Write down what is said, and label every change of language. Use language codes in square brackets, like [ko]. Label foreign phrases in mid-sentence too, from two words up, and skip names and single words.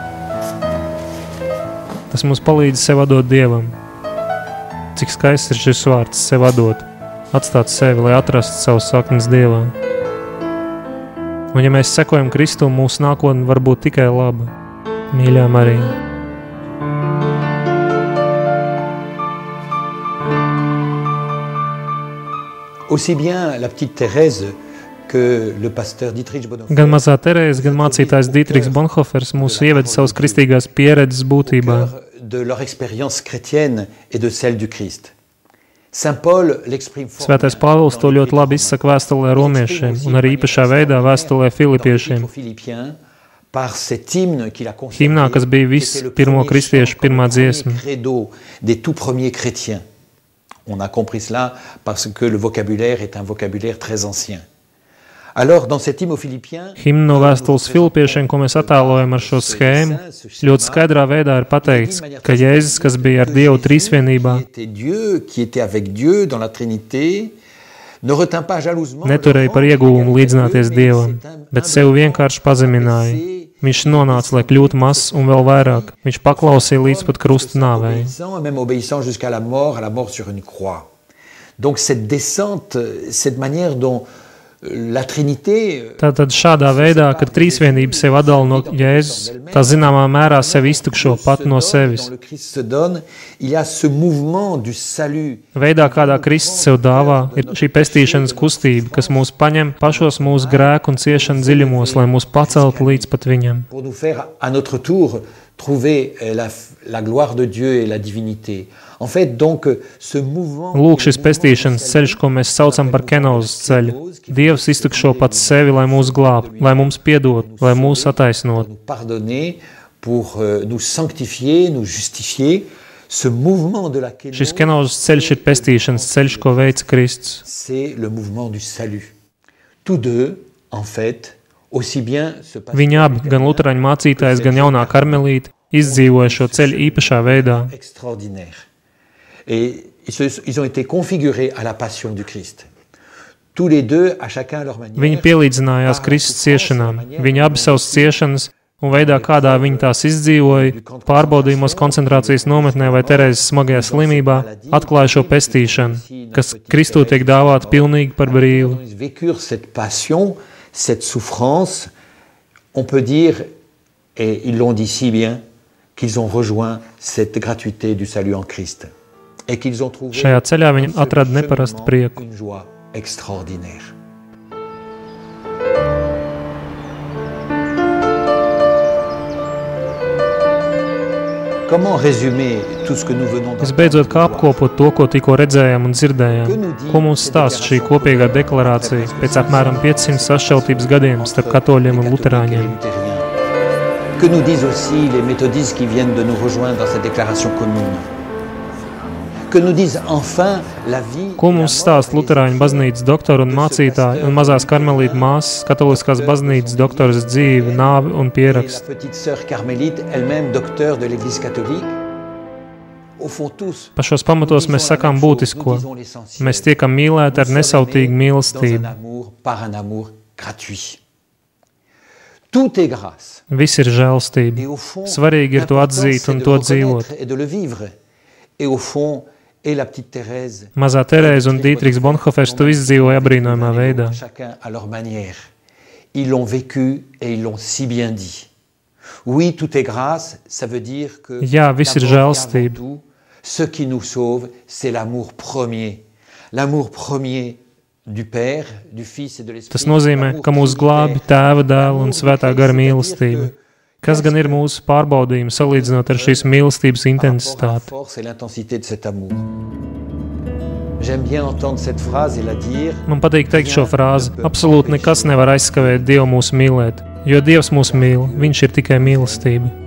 [lv] Tas mums palīdz sev atdot Dievam. Cik skaists ir šis vārds sev atdot, atstāt sevi, lai atrastu savus saknes Dievā. Un ja mēs sekojam Kristum, mūsu nākotne var būt tikai laba. Mīļā Marija. [fr] Aussi bien la petite Thérèse que le pasteur Dietrich Bonhoeffer. [lv] Gan mazā Terēze, gan mācītājs Dietrichs Bonhoeffers mūs ieved savas kristīgās pieredzes būtībā. [fr] De leur expérience chrétienne et de celle du Christ. Saint Paul l'exprime fort. [lv] Svētais Pāvils to ļoti labi izsaka vēstulē romiešiem un arī īpašā veidā vēstulē filipiešiem. [fr] Par cet hymne qu'il a consacré. [lv] Himnā, kas bija viss pirmo kristiešu pirmā dziesma. [fr] Credo des tout premiers chrétiens. On a compris cela parce que le vocabulaire est un vocabulaire très ancien. Alors, dans cet hymne aux Philippiens, [lv] Himna no vēstules filipiešiem, ko mēs attēlojam ar šo schēmu, ļoti skaidrā veidā ir pateikts, ka Jēzus, kas bija ar Dievu trīsvienībā, neturēja par ieguvumu līdzināties Dievam, bet sevi vienkārši pazemināja. Viņš nonāca, lai kļūtu mazs un vēl vairāk. Viņš paklausīja līdz pat krusta nāvei. [fr] Donc cette descente, cette manière dont la Trinité, [lv] Tātad šādā veidā, kad trīsvienība sevi atdala no Jēzus, tā zināmā mērā sevi iztukšo pat no sevis. Veidā, kādā Kristus sev dāvā, ir šī pestīšanas kustība, kas mūs paņem pašos mūsu grēku un ciešanu dziļumos, lai mūs paceltu līdz pat viņam. [fr] Pour nous faire à notre tour trouver la gloire de Dieu et la divinité. En fait, donc, ce mouvement... [lv] Lūk, šis pestīšanas ceļš, ko mēs saucam par kenozes ceļu. Dievs iztukšo pats sevi, lai mūs glābtu, lai mums piedot, lai mūs attaisnot. [fr] Pardonner, pour nous sanctifier, nous justifier. Ce mouvement de la kénose... [lv] Šis kenozes ceļš ir pestīšanas ceļš, ko veica Kristus. [fr] C'est le mouvement du salut. Tous deux, en fait, aussi bien... [lv] Viņi abi, gan luterāņu mācītājs, gan jaunā karmelīte, izdzīvoja šo ceļu īpašā veidā. [fr] Extraordinaire. Et ils ont été configurés à la passion du Christ. Tous les deux, à chacun leur manière. [lv] Viņi pielīdzinājās Kristus ciešanām. Viņi abi savas ciešanas un veidā, kādā viņi tās izdzīvoja, pārbaudījumos koncentrācijas nometnē vai Terēzes smagajā slimībā, atklāja šo pestīšanu, kas Kristū tiek dāvāta pilnīgi par brīvu. [fr] Cette passion, cette souffrance, on peut dire, et ils l'ont dit si bien, qu'ils ont rejoint cette gratuité du salut en Christ. Et qu'ils ont trouvé [lv] Šajā ceļā viņi atrada neparastu prieku. [fr] une joie extraordinaire. Comment résumer tout ce que nous venons d'entendre? [lv] Visbeidzot, kā apkopot to, ko tikko redzējām un dzirdējām, ko mums stāsta šī kopīgā deklarācija pēc apmēram 500 sašķeltības gadiem starp katoļiem un luterāņiem? [fr] Que nous disent aussi les méthodistes qui viennent de nous rejoindre dans cette déclaration commune? Que nous disent enfin la vie. [lv] Ko mums stāsta luterāņu baznīcas doktori un mācītāji un mazās karmelītu māsas, katoliskās baznīcas doktoras dzīve, nāvi un pieraksts? [fr] La petite sœur carmélite, elle-même docteur de l'Église catholique. Au fond tous. [lv] Pašos pamatos mēs sakām būtisko. Mēs tiekam mīlēti ar nesautīgu mīlestību. [fr] Par un amour gratuit. Tout est grâce. [lv] Viss ir žēlstība. Svarīgi ir to atzīt un to dzīvot. [fr] Et de le vivre. Et au fond, et la petite Thérèse. Mazā Terēze un Dietrichs Bonhoeffers to izdzīvoja abrīnojamā veidā. Chacun à leur manière. Ils l'ont vécu et ils l'ont si bien dit. Oui, tout est grâce, ça veut dire que [lv] Jā, viss ir žēlstība. [fr] ce qui nous sauve, c'est l'amour premier. L'amour premier du Père, du Fils et de l'Esprit. [lv] Tas nozīmē, ka mūs glābi Tēva, Dēla un Svētā gara mīlestība. Kas gan ir mūsu pārbaudījumi salīdzinot ar šīs mīlestības intensitāti? Man patīk teikt šo frāzi: absolūti nekas nevar aizskavēt Dievu mūs mīlēt, jo Dievs mūs mīl, Viņš ir tikai mīlestība.